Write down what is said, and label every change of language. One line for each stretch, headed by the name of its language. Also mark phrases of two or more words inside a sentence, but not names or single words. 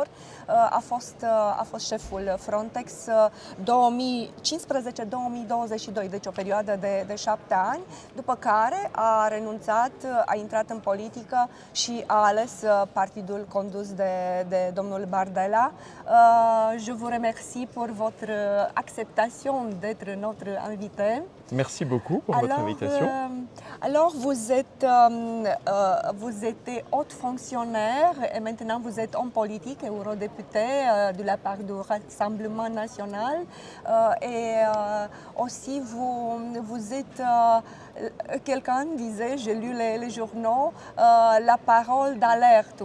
Romanian: A fost șeful Frontex 2015-2022, deci o perioadă de 7 ani, după care a renunțat, a intrat în politică și a ales partidul condus de domnul Bardella.
French: Je vous remercie pour votre acceptation d'être notre invité. Merci beaucoup pour votre invitation. Alors vous étiez haute fonctionnaire et maintenant vous êtes homme politique, eurodéputé de la part du Rassemblement National et aussi vous êtes quelqu'un disait, j'ai lu les journaux, la parole d'alerte.